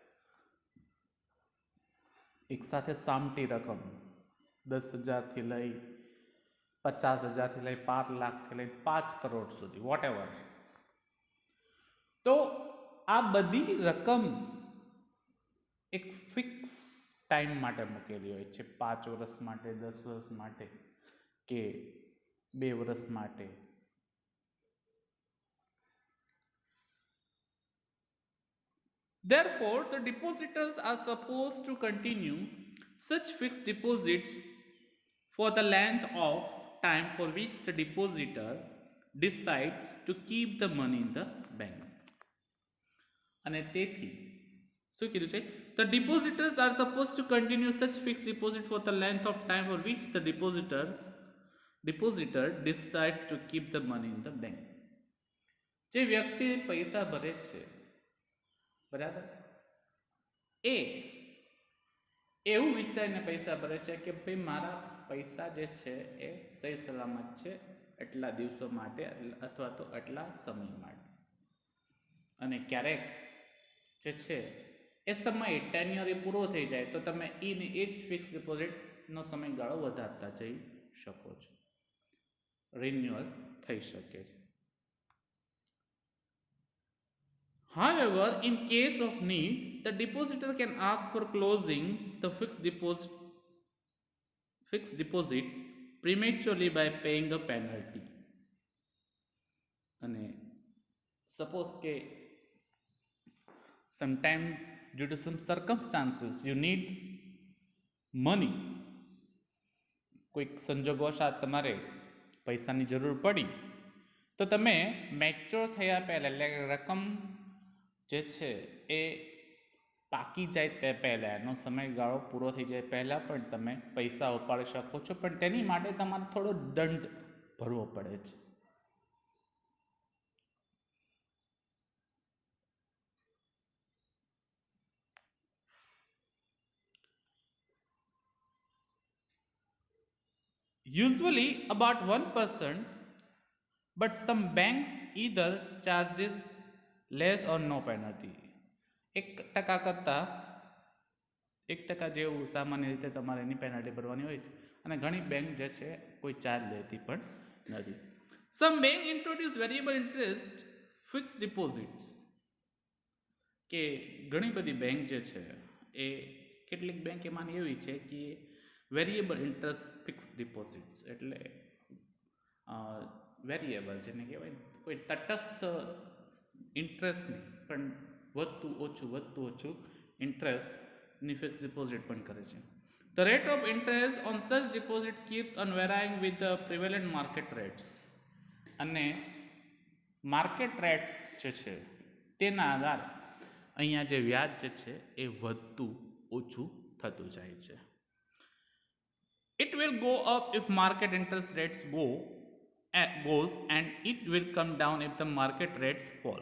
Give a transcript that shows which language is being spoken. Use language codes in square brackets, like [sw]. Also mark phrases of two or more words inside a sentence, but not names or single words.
[gu] એક સાથે સામટી રકમ 10,000થી લઈ 50,000થી લઈ 5 લાખથી લઈ 5 કરોડ સુધી, [en] what ever, [gu] તો આ બધી રકમ એક ફિક્સ ટાઈમ માટે મૂકેલી હોય છે, 5 વર્ષ માટે, 10 વર્ષ માટે કે 2 વર્ષ માટે. [en] Therefore, the depositors are supposed to continue such fixed deposits for the length of time for which the depositor decides to keep the money in the bank. [gu] અને તેથી શું કીધું છે? [en] The depositors are supposed to continue such fixed deposit for the length of time for which the depositor decides to keep the money in the bank. [gu] જે વ્યક્તિ પૈસા ભરે છે, બરાબર, એ એવું વિચારીને પૈસા ભરે છે કે ભાઈ મારા પૈસા જે છે એ સહી સલામત છે એટલા દિવસો માટે અથવા તો એટલા સમય માટે. અને ક્યારેક જે છે એ સમય ટેન્યુઅર પૂરો થઈ જાય તો તમે એ જ ફિક્સ ડિપોઝિટનો સમયગાળો વધારતા જઈ શકો છો, રિન્યુઅલ થઈ શકે છે. [en] However, in case of need, the depositor can ask for closing the fixed deposit prematurely by paying a penalty. [gu] અને suppose કે [en] sometime due to some circumstances you need money, [gu] કોઈક સંજોગવશાત તમારે પૈસાની જરૂર પડી તો તમે મેચ્યોર થયા પહેલાં, એટલે રકમ જે છે એ પાકી જાય તે પહેલાં, એનો સમયગાળો પૂરો થઈ જાય પહેલાં પણ તમે પૈસા ઉપાડી શકો છો, પણ તેની માટે તમારે થોડો દંડ ભરવો પડે છે. [en] Usually about 1%, but some banks either charges less or no penalty. [gu] 1% કરતાં 1% જેવું સામાન્ય રીતે તમારે એની પેનલ્ટી ભરવાની હોય છે, અને ઘણી બેંક જે છે કોઈ ચાર્જ લેતી પણ નથી. [en] some bank introduce variable interest fixed deposits, [gu] કે ઘણી બધી બેંક જે છે એ કેટલીક બેંક એમાંની એવી છે કે [en] variable interest fixed deposits [gu] એટલે વેરિયેબલ જેને કહેવાય કોઈ તટસ્થ ઇન્ટરેસ્ટ નહીં, પણ વધતું ઓછું ઇન્ટરેસ્ટની [en] fixed deposit [gu] પણ કરે છે. [en] The rate of interest on such deposit keeps on varying with the prevalent market rates. [gu] અને [en] market rates [gu] જે છે તેના આધારે અહીંયા જે વ્યાજ જે છે એ વધતું ઓછું થતું જાય છે. [en] It will go up if market interest rates goes and it will come down if the market rates fall.